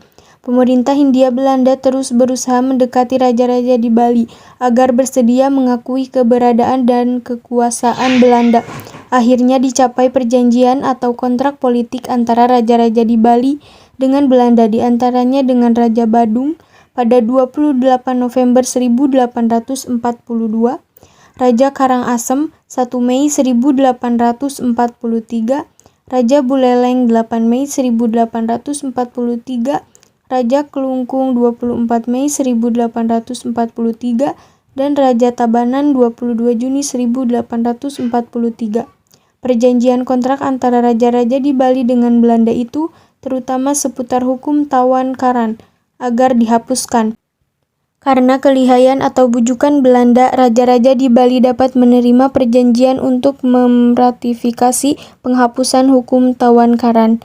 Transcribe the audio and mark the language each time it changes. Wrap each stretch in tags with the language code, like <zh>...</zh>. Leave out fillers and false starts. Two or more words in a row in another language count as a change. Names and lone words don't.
<id>Pemerintah Hindia Belanda terus berusaha mendekati raja-raja di Bali agar bersedia mengakui keberadaan dan kekuasaan Belanda. Akhirnya dicapai perjanjian atau kontrak politik antara raja-raja di Bali dengan Belanda, di antaranya dengan Raja Badung pada 28 November 1842, Raja Karangasem 1 Mei 1843, Raja Buleleng 8 Mei 1843, Raja Kelungkung 24 Mei 1843, dan Raja Tabanan 22 Juni 1843. Perjanjian kontrak antara raja-raja di Bali dengan Belanda itu, terutama seputar hukum tawan karan, agar dihapuskan. Karena kelihayan atau bujukan Belanda, raja-raja di Bali dapat menerima perjanjian untuk meratifikasi penghapusan hukum tawan karan.</id>